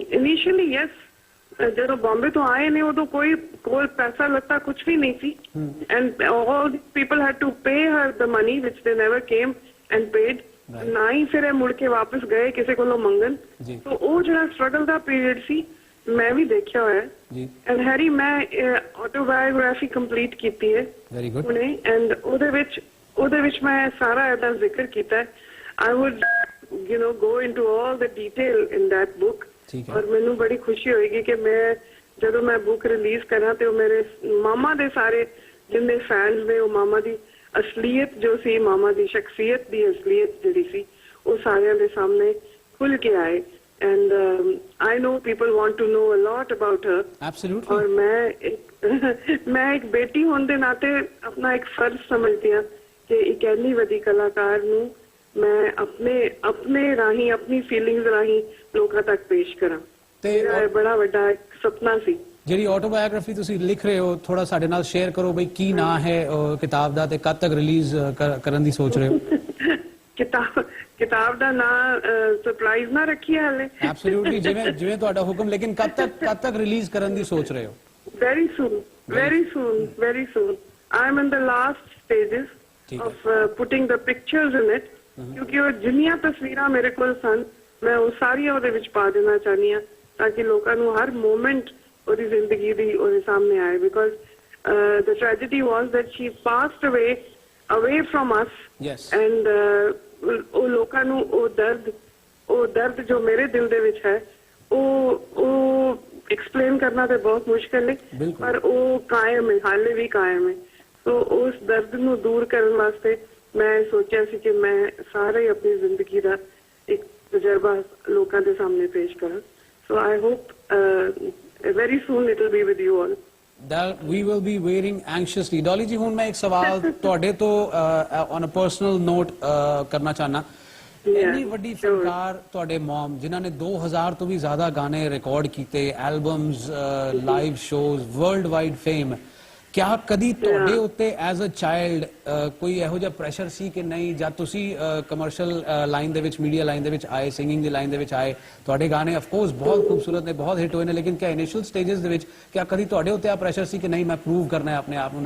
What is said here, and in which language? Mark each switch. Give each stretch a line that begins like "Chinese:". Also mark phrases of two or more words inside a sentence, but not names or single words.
English: initially yes,
Punjabi: ਜਦੋਂ ਬੰਬੇ ਤੋਂ ਆਏ ਨੇ ਉਦੋਂ ਕੋਈ ਕੋਲ ਪੈਸਾ ਲੱਤਾ ਕੁਝ ਵੀ ਨਹੀਂ ਸੀ
English: and all the people had to pay her the money which they never came and paid,
Punjabi: ਨਾ ਹੀ ਫਿਰ ਇਹ ਮੁੜ ਕੇ ਵਾਪਸ ਗਏ ਕਿਸੇ ਕੋਲੋਂ ਮੰਗਣ। ਸੋ ਉਹ ਜਿਹੜਾ ਸਟਰਗਲ ਦਾ ਪੀਰੀਅਡ ਸੀ ਮੈਂ ਵੀ ਦੇਖਿਆ ਹੋਇਆ ਜੀ। ਐਂਡ ਹੈਰੀ ਮੈਂ
English: autobiography complete
Punjabi: ਕੀਤੀ ਹੈ
English: very good.
Punjabi: ਹੁਣੇ ਐਂਡ ਉਹਦੇ ਵਿੱਚ ਮੈਂ ਸਾਰਾ ਇਹਦਾ ਜ਼ਿਕਰ ਕੀਤਾ।
English: I would go into all the detail in that book
Punjabi: ਔਰ ਮੈਨੂੰ ਬੜੀ ਖੁਸ਼ੀ ਹੋਏਗੀ ਕਿ ਜਦੋਂ ਮੈਂ ਬੁੱਕ ਰਿਲੀਜ਼ ਕਰਾਂ ਤੇ ਉਹ ਮੇਰੇ ਮਾਮਾ ਦੇ ਸਾਰੇ ਜਿੰਨੇ ਫੈਨਸ ਨੇ ਉਹ ਮਾਮਾ ਦੀ ਅਸਲੀਅਤ ਜੋ ਸੀ, ਮਾਮਾ ਦੀ ਸ਼ਖਸੀਅਤ ਦੀ ਅਸਲੀਅਤ ਜਿਹੜੀ ਸੀ ਉਹ ਸਾਰਿਆਂ ਦੇ ਸਾਹਮਣੇ ਖੁੱਲ ਕੇ ਆਏ।
English: And I know people want to know a lot about her. Absolutely.
Hindi: और मैं एक बेटी होने
Punjabi: ਦੇ ਨਾਤੇ ਆਪਣਾ ਇੱਕ ਫਰਜ਼ ਸਮਝਦੀ ਹਾਂ ਕਿ ਇੱਕ ਇੰਨੀ ਵੱਡੀ ਕਲਾਕਾਰ ਨੂੰ ਮੈਂ ਆਪਣੇ ਰਾਹੀਂ ਆਪਣੀ ਫੀਲਿੰਗਸ ਰਾਹੀਂ ਲੋਕਾਂ ਤੱਕ ਪੇਸ਼ ਕਰਾਂ। ਤੇ ਬੜਾ ਵੱਡਾ ਇੱਕ ਸੁਪਨਾ ਸੀ। ਜਿਹੜੀ ਆਟੋਬਾਇਓਗ੍ਰਾਫੀ ਤੁਸੀਂ ਲਿਖ ਰਹੇ ਹੋ, ਥੋੜਾ ਸਾਡੇ ਨਾਲ ਸ਼ੇਅਰ ਕਰੋ ਬਈ ਕੀ ਨਾਂ ਹੈ ਕਿਤਾਬ ਦਾ ਤੇ ਕਦ ਤੱਕ ਰਿਲੀਜ਼ ਕਰਨ ਦੀ ਸੋਚ ਰਹੇ ਹੋ? ਕਿਤਾਬ ਦਾ ਨਾਮ ਸਰਪ੍ਰਾਈਜ਼ ਨਾ ਰੱਖੀਏ ਹਾਲੇ। ਐਬਸੋਲੂਟਲੀ, ਜਿਵੇਂ ਤੁਹਾਡਾ ਹੁਕਮ। ਲੇਕਿਨ ਕਦ ਤੱਕ ਰਿਲੀਜ਼ ਕਰਨ ਦੀ ਸੋਚ ਰਹੇ ਹੋ?
English: very soon I am in the last stages of putting the pictures in it
Punjabi: ਕਿਉਂਕਿ ਉਹ ਜਿੰਨੀਆਂ ਤਸਵੀਰਾਂ ਮੇਰੇ ਕੋਲ ਸਨ ਮੈਂ ਉਹ ਸਾਰੀਆਂ ਉਹਦੇ ਵਿੱਚ ਪਾ ਦੇਣਾ ਚਾਹਨੀ ਹਾਂ ਤਾਂ ਕਿ ਲੋਕਾਂ ਨੂੰ ਹਰ ਮੂਮੈਂਟ ਉਹਦੀ ਜ਼ਿੰਦਗੀ ਦੀ ਉਹਦੇ ਸਾਹਮਣੇ ਆਏ।
English: ਬਿਕਾਜ਼ the tragedy was that she passed away from us. Yes.
Punjabi: And ਉਹ ਲੋਕਾਂ ਨੂੰ ਉਹ ਦਰਦ ਜੋ ਮੇਰੇ ਦਿਲ ਦੇ ਵਿੱਚ ਹੈ ਉਹ ਐਕਸਪਲੇਨ ਕਰਨਾ ਤੇ ਬਹੁਤ ਮੁਸ਼ਕਿਲ ਹੈ, ਪਰ ਉਹ ਕਾਇਮ ਹੈ, ਹਾਲੇ ਵੀ ਕਾਇਮ ਹੈ। ਸੋ ਉਸ ਦਰਦ ਨੂੰ ਦੂਰ ਕਰਨ ਵਾਸਤੇ ਮੈਂ ਸੋਚਿਆ ਸੀ ਕਿ ਮੈਂ ਸਾਰੇ ਆਪਣੀ ਜ਼ਿੰਦਗੀ ਦਾ ਇੱਕ ਤਜਰਬਾ ਲੋਕਾਂ ਦੇ ਸਾਹਮਣੇ ਪੇਸ਼ ਕਰਾਂ।
English: so I hope very soon it will be with you all. That we will be waiting anxiously.
Punjabi: Dolly ji, ਹੁਣ ਮੈਂ ਇੱਕ ਸਵਾਲ ਤੁਹਾਡੇ ਤੋਂ
English: on a personal note
Punjabi: ਕਰਨਾ ਚਾਹਨਾ। ਇੰਨੀ ਵੱਡੀ ਫਨਕਾਰ ਤੁਹਾਡੇ ਮਮ, ਜਿਨ੍ਹਾਂ ਨੇ 2000 ਤੋਂ ਵੀ ਜ਼ਿਆਦਾ ਗਾਣੇ ਰਿਕਾਰਡ ਕੀਤੇ,
English: albums, live shows, world wide fame,
Punjabi: ਕਿਆ ਕਦੀ ਤੁਹਾਡੇ ਉੱਤੇ
English: as a child
Punjabi: ਕੋਈ ਇਹੋ ਜਿਹਾ ਪ੍ਰੈਸ਼ਰ ਸੀ ਕਿ ਨਹੀਂ, ਜਦ ਤੁਸੀਂ
English: commercial line
Punjabi: ਦੇ ਵਿੱਚ,
English: media line
Punjabi: ਦੇ ਵਿੱਚ ਆਏ, ਸਿੰਗਿੰਗ ਦੀ ਲਾਈਨ ਦੇ ਵਿੱਚ ਆਏ, ਤੁਹਾਡੇ ਗਾਣੇ
English: of course
Punjabi: ਬਹੁਤ ਖੂਬਸੂਰਤ ਨੇ, ਬਹੁਤ ਹਿੱਟ ਹੋਏ ਨੇ, ਲੇਕਿਨ ਕਿਆ
English: initial stages
Punjabi: ਦੇ ਵਿੱਚ ਕਿਆ ਕਦੀ ਤੁਹਾਡੇ ਉੱਤੇ ਆ ਪ੍ਰੈਸ਼ਰ ਸੀ ਕਿ ਨਹੀਂ ਮੈਂ ਪ੍ਰੂਵ ਕਰਨਾ ਹੈ ਆਪਣੇ ਆਪ ਨੂੰ?